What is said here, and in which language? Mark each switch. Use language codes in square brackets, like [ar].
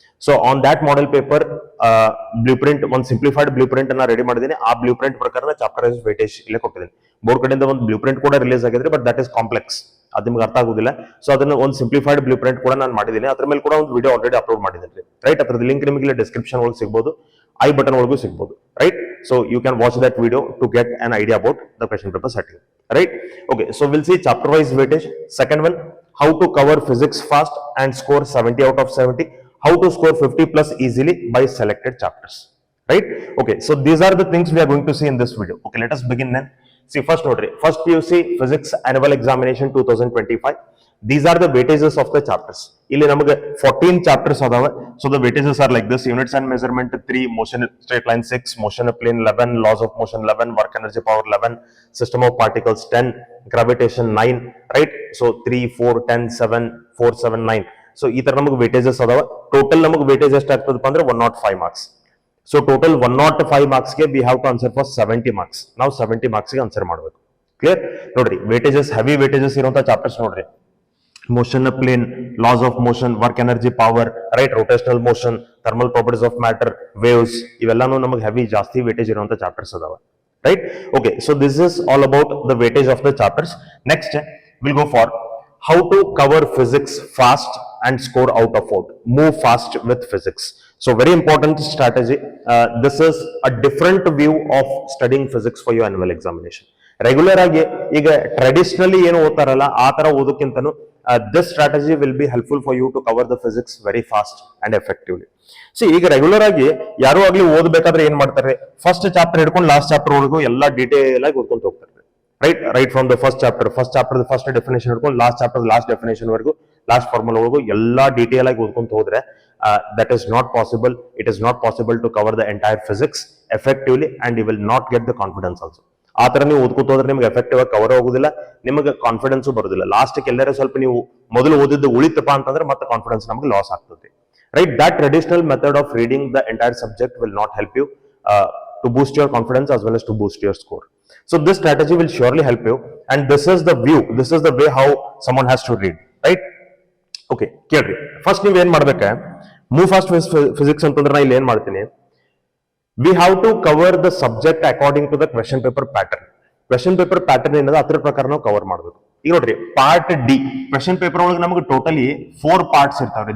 [kn] So on that model paper blue print, ಒಂದು simplified blue print ಅನ್ನ ready ಮಾಡಿದೀನಿ. ಆ ಬ್ಲೂ ಪ್ರಿಂಟ್ ಪ್ರಕಾರ ಚಾಪ್ಟರ್ ವೈಸ್ ವೇಟೇಜ್ ಇಲ್ಲೇ ಕೊಟ್ಟಿದ್ದೀನಿ. ಬೋರ್ಡ್ ಕಡೆಯಿಂದ ಒಂದು ಬ್ಲೂ ಪ್ರಿಂಟ್ ಕೂಡ ರಿಲೀಸ್ ಆಗಿದ್ರೆ, [en] but that is complex, [kn] ಅದು ನಿಮ್ಗೆ ಅರ್ಥ ಆಗುದಿಲ್ಲ. ಸೊ ಅದನ್ನ ಒಂದು ಸಿಂಪ್ಲಿಫೈಡ್ ಬ್ಲೂ ಪ್ರಿಂಟ್ ಕೂಡ ನಾನು ಮಾಡಿದ್ದೀನಿ. ಅದ್ರ ಮೇಲೆ ಕೂಡ ಒಂದು ವಿಡಿಯೋ ಆಲ್ರೆಡಿ ಅಪ್ಲೋಡ್ ಮಾಡಿದ್ದೀನಿ. ರೈಟ್, ಅದ್ರದ್ದು ಲಿಂಕ್ ನಿಮಗೆ ಇಲ್ಲಿ ಡಿಸ್ಕ್ರಿಪ್ಷನ್ ಒಳಗೆ ಸಿಗ್ಬೋದು, ಐ ಬಟನ್ ಒಳಗೂ ಸಿಗ್ಬೋದು. [en] Right, so you can watch that video to get an idea about the question paper setting. Right? Okay, so we'll see chapter wise weightage. Second one, how to cover physics fast and score 70 out of 70. How to score 50+ easily by selected chapters. Right? Okay, so these are the things we are going to see in this video. Okay, let us begin then. See, first note, first PUC physics annual examination 2025. These are the weightages of the chapters. [kn] ಇಲ್ಲಿ ನಮಗೆ 14 chapters ಅದಾವ. [en] So the weightages are like this: units and measurement 3, motion straight line 6, motion of plane 11, laws of motion 11, work energy power 11, system of particles 10, gravitation 9. Right? So 3, 4, 10, 7, 4, 7, 9. [kn] So ಈ ತರ ನಮಗೆ weightages ಅದಾವ. Total ನಮಗೆ weightage ಎಷ್ಟು ಆಗ್ತದಪ್ಪ ಅಂದ್ರೆ 105 marks. [en] So total 105 marks ಗೆ we have to answer for 70 marks. [kn] ನಾವು 70 marks ಗೆ ಆನ್ಸರ್ ಮಾಡಬೇಕು. [en] Clear? [kn] ನೋಡ್ರಿ, weightages, ಹೆವಿ weightages ಇರುವಂತ ಚಾಪ್ಟರ್ಸ್ ನೋಡ್ರಿ: motion of plane, laws of motion, work energy power, right, rotational motion, thermal properties of matter, waves, ಇವೆಲ್ಲಾನು ನಮಗೆ heavy ಜಾಸ್ತಿ weightage ಇರುವಂತ chapters ಅದಾವ. Right? [en] Okay, so this is all about the weightage of the chapters. Next, we'll go for how to cover physics fast and score out of out. Move fast with physics. So very important strategy. This is a different view of studying physics for your annual examination. [kn] Regular ಆಗಿ ಈಗ traditionally ಏನು ಓದ್ತಾರಲ್ಲ ಆ ತರ ಓದೋಕ್ಕಿಂತನೂ [en] this strategy will be helpful for you to cover the physics very fast and effectively. [kn] See, ಈಗ regular ಆಗಿ ಯಾರು ಆಗ್ಲಿ ಓದಬೇಕಾದ್ರೆ ಏನ್ ಮಾಡ್ತಾರೆ, ಫಸ್ಟ್ ಚಾಪ್ಟರ್ ಹಿಡ್ಕೊಂಡು ಲಾಸ್ಟ್ ಚಾಪ್ಟರ್ ವರೆಗೂ ಎಲ್ಲಾ ಡೀಟೇಲ್ ಆಗಿ ಓದ್ಕೊಂತ ಹೋಗ್ತಾರೆ. [en] right from the first chapter [kn] first definition ಹಿಡ್ಕೊಂಡು ಲಾಸ್ಟ್ ಚಾಪ್ಟರ್ ಲಾಸ್ಟ್ ಡೆಫಿನೇಷನ್ ವರೆಗೂ, ಲಾಸ್ಟ್ ಫಾರ್ಮುಲಾ ವರೆಗೂ ಎಲ್ಲಾ ಡೀಟೇಲ್ ಆಗಿ ಓದ್ಕೊಂತ ಹೋದ್ರೆ [en] that is not possible. It is not possible to cover the entire physics effectively and you will not get the confidence also. [kn] ಆ ತರ ನೀವು ಓದ್ಕೋತ ಹೋದ್ರೆ ನಿಮ್ಗೆ ಎಫೆಕ್ಟಿವ್ ಆಗಿ ಕವರ್ ಆಗೋದಿಲ್ಲ, ನಿಮಗೆ ಕಾನ್ಫಿಡೆನ್ಸು ಬರೋದಿಲ್ಲ. ಲಾಸ್ಟ್ ಎಲ್ಲರೂ ಸ್ವಲ್ಪ ನೀವು ಮೊದಲು ಓದಿದ್ದು ಉಳಿತಪ್ಪ ಅಂತಂದ್ರೆ ಮತ್ತೆ ಕಾನ್ಫಿಡೆನ್ಸ್ ನಮಗೆ ಲಾಸ್ ಆಗ್ತದೆ. [en] Right, that traditional method of reading the entire subject will not help you to boost your confidence as well as to boost your score. So this strategy will surely help you, and this is the view, this is the way how someone has to read. Right? Okay, [kn] ಕೇಳ್ರಿ, first ನೀವು ಏನ್ ಮಾಡ್ಬೇಕ, move fast physics ಅಂತಂದ್ರೆ ನಾ ಇಲ್ಲಿ ಏನ್ ಮಾಡ್ತೀನಿ, [en] we have to cover the subject according to the question paper pattern. [kn] Question paper pattern ಏನದ ಅದ್ರ ಪ್ರಕಾರ ನಾವು ಕವರ್ ಮಾಡ್ಬೇಕು. ಈಗ ನೋಡ್ರಿ ಪಾರ್ಟ್ ಡಿ ಕ್ವೆಶನ್ ಪೇಪರ್ ಒಳಗೆ ನಮಗೆ ಟೋಟಲಿ 4 ಪಾರ್ಟ್ಸ್ ಇರ್ತಾವ್ರಿ.